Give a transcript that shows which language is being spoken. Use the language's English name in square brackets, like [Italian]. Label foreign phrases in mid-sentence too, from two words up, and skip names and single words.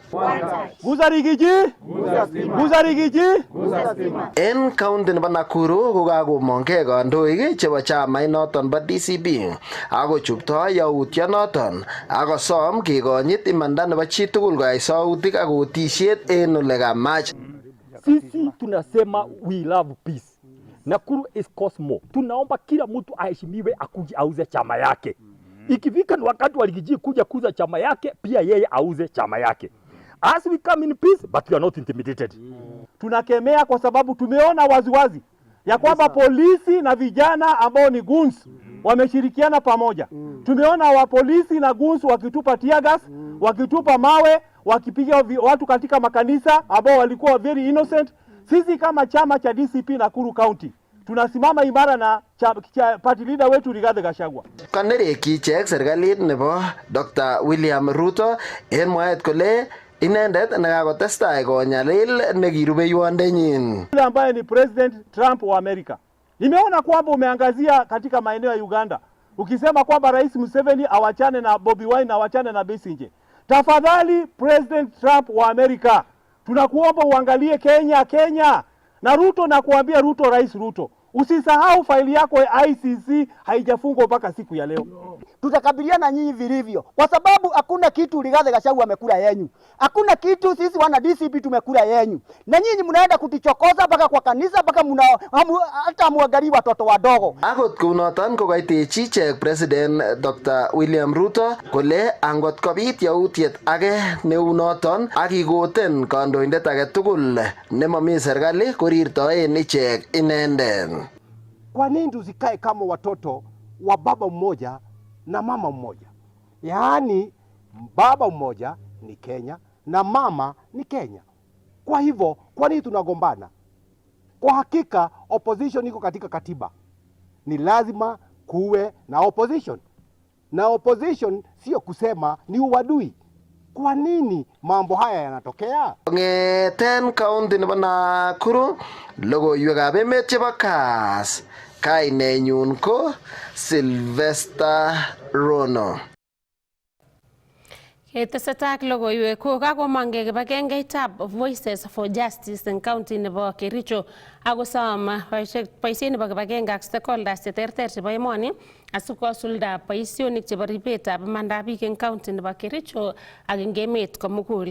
[Kalenjin] En county nebo Nakuru kokakomongkei kandoik chebo chamait noton bo DCP akochupto yautyonoton akosom kekonyit imanda nebo chitugul koyai sautik ak otisiet en ole kamach. [Swahili] Sisi tunasema [English] we love peace. Nakuru is Cosmo. [Swahili] Tunaomba kila mtu aheshimiwe akuje auze chama yake. Ikifika ni wakati wa Rigiji kuja kuuza chama yake, pia yeye auze chama yake. [English] As we come in peace, but we are not intimidated. [Swahili] Tunakemea kwa sababu tumeona waziwazi ya kwamba polisi na vijana ambao ni goons wameshirikiana pamoja. Tumeona wa polisi na goons wakitupa tear gas, wakitupa mawe, wakipiga watu katika makanisa ambao walikuwa [English] very innocent. [Swahili] Sisi kama chama cha DCP Nakuru County tunasimama imara na party leader wetu Rigathi Gachagua. [Kalenjin] Kanerekyi ichek serikalit nebo Dr. William Ruto en mwaet kole inendet nekakotestai konyalil nekirubeiwondenyin. [Swahili] Yule ambaye ni President Trump wa Amerika. Nimeona kwamba umeangazia katika maeneo ya Uganda. Ukisema kwamba Rais Museveni awachane na Bobi Wine, awachane na Besigye. Tafadhali President Trump wa Amerika, tunakuomba uangalie Kenya. Na Ruto, na kuambia Ruto, Rais Ruto, usisahau faili yako ya ICC haijafungwa mpaka siku ya leo. Tutakabiliana nyinyi vilivyo, kwa sababu hakuna kitu Rigathi Gachagua amekula yenyu, hakuna kitu sisi wana DCP tumekula yenyu, na nyinyi mnaenda kutichokoza mpaka kwa kanisa, mpaka hata muangalie watoto wadogo. [Kalenjin] Akot kunoton kokaitechi ichek President Dr. William Ruto kole angot kobit yautiet age neu noton akikoten kandoindet age tugul nemami serikali korirtoen ichek inendet. [Swahili] Kwa nini tusikae kama watoto wa baba mmoja na mama mmoja? Yaani baba mmoja ni Kenya na mama ni Kenya. Kwa hivyo kwa nini tunagombana? Kwa hakika opposition iko katika katiba. Ni lazima kuwe na opposition. Na opposition sio kusema ni uadui. Kwa nini mambo haya yanatokea? [Kalenjin] Ngeten kaunti nebo Nakuru, logoiwekab emet chebo Kass. Kainenyun ko Sylvester Rono. Ketesetai ak logoiwek ko kakomang kibagengeitab Voices for Justice en county nebo Kericho akosom boisiet nebo kibagenge ak stakeholders cheterter chebo emoni asikosulda boisionik chebo ribetab imandab biik en county nebo Kericho ak en emet komugul.